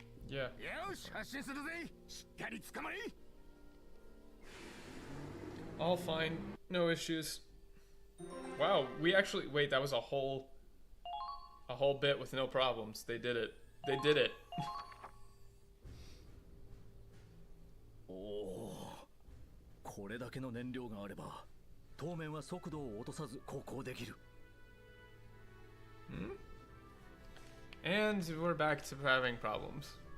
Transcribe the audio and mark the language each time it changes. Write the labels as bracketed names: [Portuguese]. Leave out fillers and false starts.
[Japanese] Yeah. よし、発進するぜ。しっかり捕まれ。 [English] All fine. No issues. Wow, we actually wait, that was a whole bit with no problems. They did it. They did it. [Japanese] おお、これだけの燃料があれば当面は速度を落とさず航行できる。 [English] And we're back to having problems.